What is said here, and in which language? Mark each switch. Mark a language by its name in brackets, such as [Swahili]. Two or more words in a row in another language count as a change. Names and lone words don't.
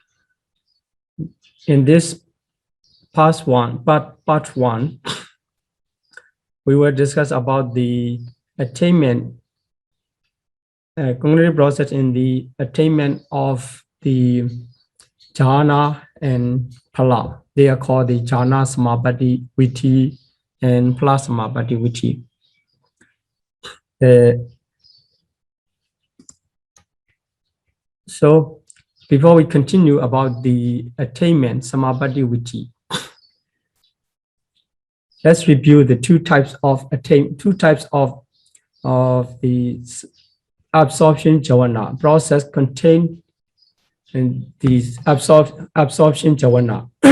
[English] In this part one, we will discuss about the attainment, cognitive process in the attainment of the jhana and phala. They are called the [Pali] jhana samapatti vitti [English] and [Pali] phala samapatti vitti. [English] So before we continue about the attainment [Pali] samapatti vitti, [English] let's review the 2 types of the absorption jhana process contained in these absorption jhana.